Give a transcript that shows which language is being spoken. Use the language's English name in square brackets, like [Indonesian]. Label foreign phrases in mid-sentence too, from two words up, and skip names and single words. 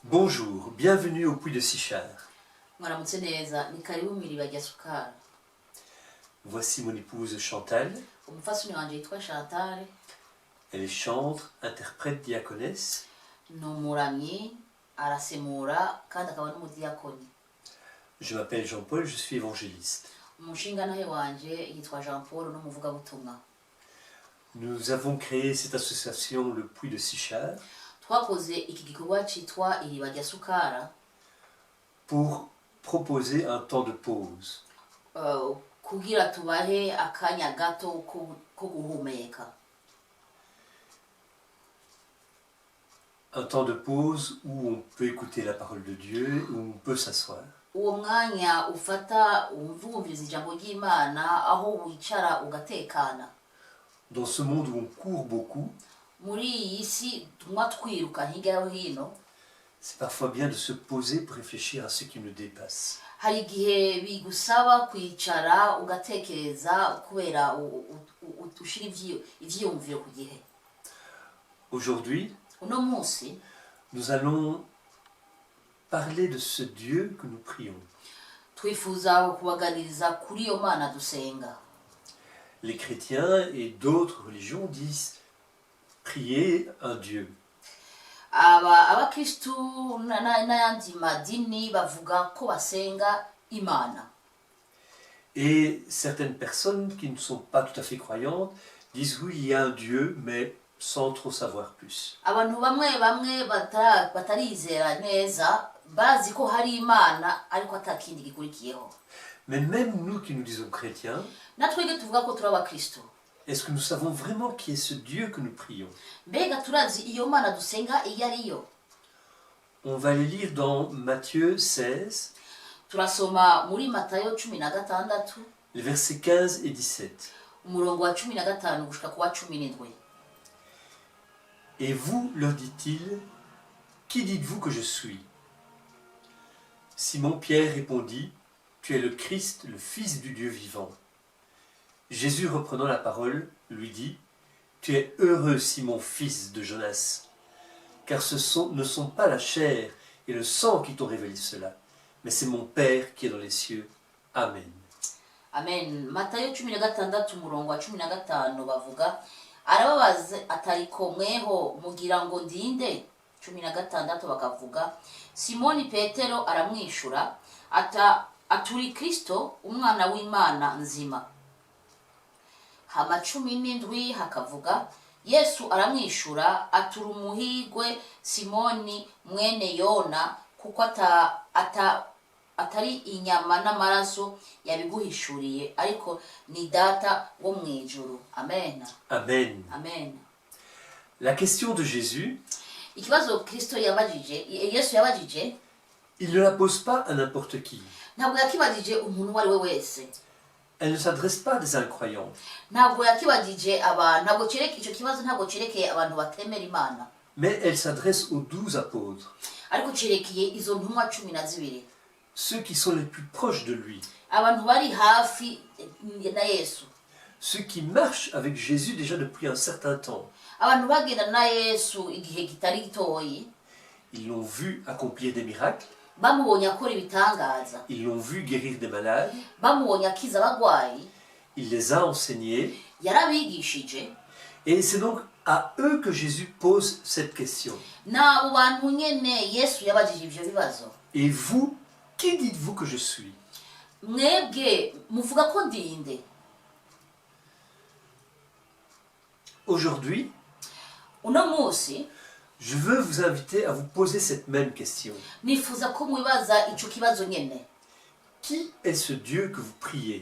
[French] Bonjour, bienvenue au Puy de Sichard. [Rundi] Mwaramutse neza, ni karibu mw'iriba rya Sukari. [French] Voici mon épouse Chantal. [Rundi] Umufasoni wanje yitwa Chantal, [French] Elle est chantre, interprète, diaconesse. [Rundi] ni umuramyi, arasemura kandi akaba n'umudiyakoni. [French] Je m'appelle Jean-Paul, je suis évangéliste. [Rundi] Umushingantahe wanje yitwa Jean Paul n'umuvugabutumwa. [French] Nous avons créé cette association, le Puy de Sichard, [Rundi] Twakoze iki gikorwa citwa iriba rya Sukara [French] pour proposer un temps de pause. [Rundi] kugira tubahe akanya gato ko guhumeka. [French] Un temps de pause où on peut écouter la parole de Dieu, où on peut s'asseoir. [Rundi] Uwo mwanya ufata wumviriza ijambo ry'Imana aho wicara ugatekana. [French] Dans ce monde où on court beaucoup, [Rundi] Muri iyi si tumwa twiruka hirya no hino, [French] c'est parfois bien de se poser pour réfléchir à ce qui nous dépasse. [Rundi] hari igihe bigusaba kwicara ugatekereza kubera ushira ivyiyumviro ku gihe. [French] Aujourd'hui, [Rundi] Uno munsi [French] nous allons parler de ce Dieu que nous prions. [Rundi] twifuza kubaganiriza kuri iyo Mana dusenga. [French] Les chrétiens et d'autres religions disent prier un Dieu. [Rundi] Abakristu n'ayandi madini bavuga ko basenga Imana. [French] Et certaines personnes qui ne sont pas tout à fait croyantes disent oui, il y a un Dieu, mais sans trop savoir plus. [Rundi] Abantu bamwe batarizera neza bazi ko hari Imana ariko atakindi gikurikiyeho. [French] Mais même nous qui nous disons chrétiens, [Rundi] Natwege tuvuga ko turi abakristu, [French] est-ce que nous savons vraiment qui est ce Dieu que nous prions? [Rundi] mbega turazi iyo Mana dusenga iyo ariyo? [French] On va les lire dans Matthieu 16, [Rundi] Turasoma muri Matayo 16 [French] les versets 15 et 17. [Rundi] umurongo wa 15 gushika ku wa 17. [French] Et vous, leur dit-il, qui dites-vous que je suis? Simon-Pierre répondit, tu es le Christ, le Fils du Dieu vivant. Jésus, reprenant la parole, lui dit, tu es heureux, Simon, fils de Jonas, car ne sont pas la chair et le sang qui t'ont révélé cela, mais c'est mon Père qui est dans les cieux. Amen. Amen. [Rundi] Matayo 16 umurongo wa 15 bavuga, arababaza atariko mweho mugira ngo ndinde. 16 bakavuga, Simoni Petero aramwishura aturi Kristo, umwana w'Imana nzima. Hama 17 hakavuga, Yesu aramwishura aturi umuhigwe Simoni mwene Yona, kuko atari inyama n'amaraso yabiguhishuriye, ariko ni data wo mwijuru. Amen. Amen. Amen. [French] La question de Jésus, [Rundi] Ikibazo Kristo yabajije, Yesu yabajije, [French] il ne la pose pas à n'importe qui. [Rundi] ntabwo yakibajije umuntu wari we wese. [French] Elle ne s'adresse pas à des incroyants, [Rundi] Ntabwo yakibajije abantu, ntabwo cereke ico kibazo, ntabwo cerekeye abantu batemera Imana, [French] mais elle s'adresse aux 12 apôtres, [Rundi] ariko cerekeye izo ntumwa 12, [French] ceux qui sont les plus proches de lui, [Rundi] abantu bari hafi na Yesu, [French] ceux qui marchent avec Jésus déjà depuis un certain temps. [Rundi] abantu bagenda na Yesu igihe kitari gitoyi. [French] Ils l'ont vu accomplir des miracles, [Rundi] Bamubonye akora ibitangaza, [French] ils l'ont vu guérir des malades, [Rundi] bamubonye akiza abagwayi, [French] il les a enseignés, [Rundi] yarabigishije. [French] et c'est donc à eux que Jésus pose cette question. [Rundi] N'abo bantu nyene Yesu yabajije ivyo bibazo. [French] Et vous, qui dites-vous que je suis? [Rundi] Mwebwe muvuga ko ndinde? [French] Aujourd'hui, [Rundi] Uno munsi [French] je veux vous inviter à vous poser cette même question. [Rundi] nifuza ko mwibaza ico kibazo nyene. [French] Qui est ce Dieu que vous priez?